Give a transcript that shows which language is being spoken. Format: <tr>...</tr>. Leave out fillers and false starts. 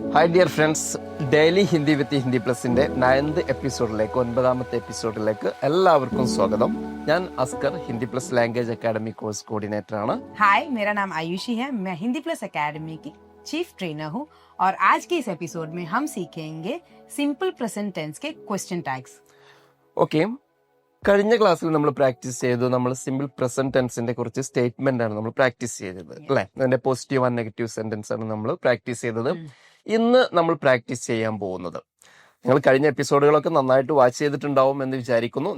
<ml>Hi dear friends, daily Hindi വിത്ത് Hindi പ്ലസിന്റെ 9th എപ്പിസോഡിലേക്ക് 9ാമത്തെ എപ്പിസോഡിലേക്ക് എല്ലാവർക്കും സ്വാഗതം. ഞാൻ Askar, Hindi plus language academy course കോऑर्डिनेटर ആണ്.</ml> <hi>हाय, मेरा नाम आयुषी है. मैं हिंदी प्लस एकेडमी की चीफ ट्रेनर हूँ और आज के इस एपिसोड में हम सीखेंगे सिंपल प्रेजेंट टेंस के क्वेश्चन टैग्स.</hi> <ml>ഓക്കെ, കഴിഞ്ഞ ക്ലാസ്സിൽ നമ്മൾ പ്രാക്ടീസ് ചെയ്തു. നമ്മൾ സിമ്പിൾ പ്രസന്റ് ടെൻസിന്റെ കുറച്ച് സ്റ്റേറ്റ്മെന്റ് ആണ് നമ്മൾ പ്രാക്ടീസ് ചെയ്തത് അല്ലെ. അതിന്റെ പോസിറ്റീവ് ആൻഡ് നെഗറ്റീവ് സെന്റൻസ് ആണ് നമ്മൾ പ്രാക്ടീസ് ചെയ്തത്. ഇന്ന് നമ്മൾ പ്രാക്ടീസ് ചെയ്യാൻ പോകുന്നത്, നിങ്ങൾ കഴിഞ്ഞ എപ്പിസോഡുകളൊക്കെ നന്നായിട്ട് വാച്ച് ചെയ്തിട്ടുണ്ടാവും എന്ന് വിചാരിക്കുന്നു.</ml>